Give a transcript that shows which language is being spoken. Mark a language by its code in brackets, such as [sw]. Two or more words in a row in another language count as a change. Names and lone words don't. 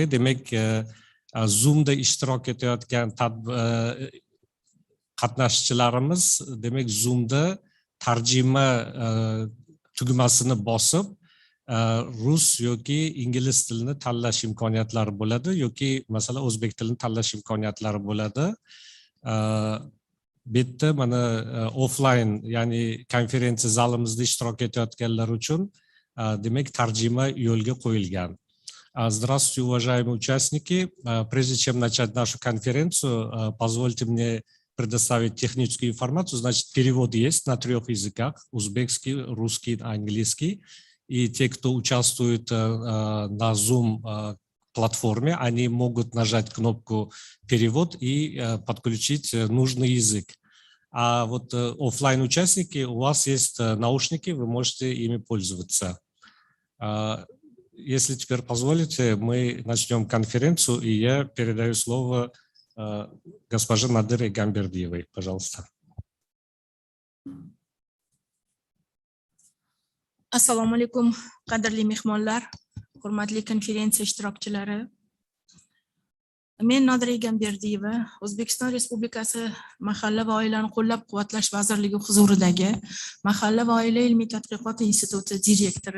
[uz] Demak, Zoomda ishtirok etayotgan qatnashchilarimiz, demak, Zoomda tarjima tugmasini bosib, rus yoki ingliz tilini tanlash imkoniyatlari bo'ladi yoki masalan o'zbek tilini tanlash imkoniyatlari bo'ladi. Bu yerda mana offline, ya'ni konferensiya zalimizda ishtirok etayotganlar uchun demak tarjima yo'lga qo'yilgan. [ru] Здравствуйте, уважаемые участники. Прежде чем начать нашу конференцию, позвольте мне предоставить техническую информацию. Значит, перевод есть на 3 языках: узбекский, русский, английский. И те, кто участвует на Zoom платформе, они могут нажать кнопку «Перевод» и подключить нужный язык. А вот офлайн участники, у вас есть наушники, вы можете ими пользоваться. Если теперь позволите, мы начнем конференцию, и я передаю слово госпоже Надире Гамбердиевой. Пожалуйста. [uz] Assalomu alaykum, qadrli mehmonlar, hurmatli konferensiya ishtirokchilari. Men Nodira Gamberdiyeva, O'zbekiston Respublikasi Mahalla va oilani qo'llab-quvvatlash vazirligi huzuridagi Mahalla va oila ilmiy tadqiqot instituti direktori.